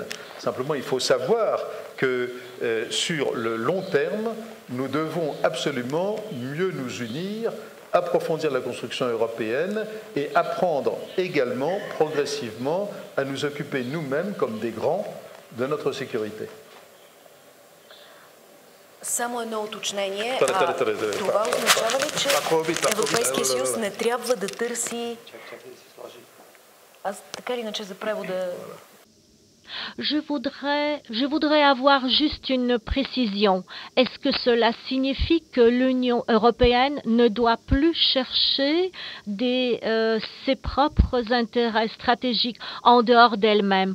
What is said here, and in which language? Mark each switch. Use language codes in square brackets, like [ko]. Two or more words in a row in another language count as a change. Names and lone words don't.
[fr] Simplement, il faut savoir que sur le long terme, nous devons absolument mieux nous unir, approfondir la construction européenne et apprendre également progressivement à nous occuper nous-mêmes comme des grands de notre sécurité. [bg] Само едно уточнение. Това означава ли, че Европейския съюз не трябва да търси... Аз така или иначе за превода... [fr] Je voudrais avoir juste une précision. Est-ce que cela signifie que l'Union européenne ne doit plus chercher ses propres intérêts stratégiques en dehors d'elle-même?